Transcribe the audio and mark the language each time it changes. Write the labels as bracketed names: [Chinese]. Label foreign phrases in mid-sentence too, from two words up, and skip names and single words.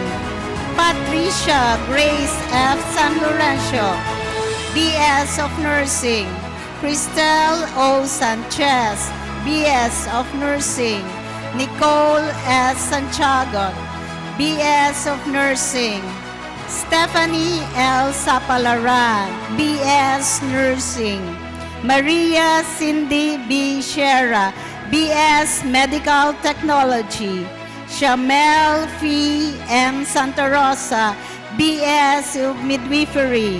[English] Patricia Grace F. San Lorenzo, BS of Nursing. Cristel O. Sanchez, BS of Nursing. Nicole S. Santiago, BS of Nursing. Stephanie L. Sapalaran, BS Nursing. Maria Cindy B. Shera, BS Medical Technology. Shamel Fee M. Santa Rosa, BS of Midwifery.